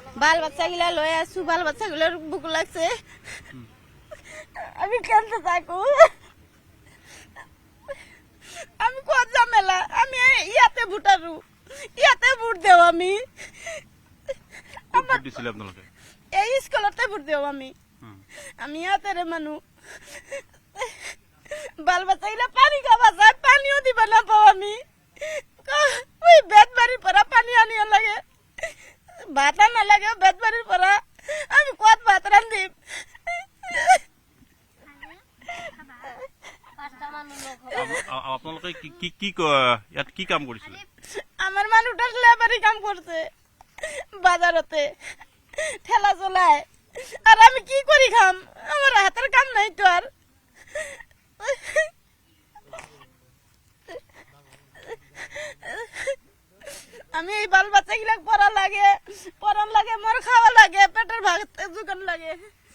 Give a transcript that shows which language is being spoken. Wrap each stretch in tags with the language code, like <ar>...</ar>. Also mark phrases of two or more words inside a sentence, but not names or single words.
<bn>বাল বাচ্চা গুলা লয়ে আসু, বাল বাচ্চা গুলোর বুক লাগছে, আমি কেনতে থাকু, আমি কত ঝামেলা, আমি ইয়াতে ভোটারু, ইয়াতে ভোট দেও আমি,</bn> <as>ভোট দিছিলে আপোনালোকে?</as> <bn>এই স্কুলতে ভোট দেও আমি ইয়াতে রে মানু, বাল বাচ্চা গুলা পানি খাবা যায়, পানিও দিবা না পাও আমি, ওই বেত বাড়ির পরা পানি আনিয়া লাগে, ভাত আনা লাগে বেত বাড়ির পরা, আমি কত ভাত রান্ধিম।</bn> <as>আপোনালোকে ইয়াত কি কাম কৰিছিলে?</as> <bn>আমার মানুষটা লেবারি কাম করছে বাজারতে, ঠেলা চলায়, আর আমি কি করি খাম, আমার হাতের কাম নাই তো আর। আমি এই বাল বাচ্চা গুলা পড়া লাগে, মোর খাওয়া লাগে, পেটের ভাত যোগান লাগে।</bn>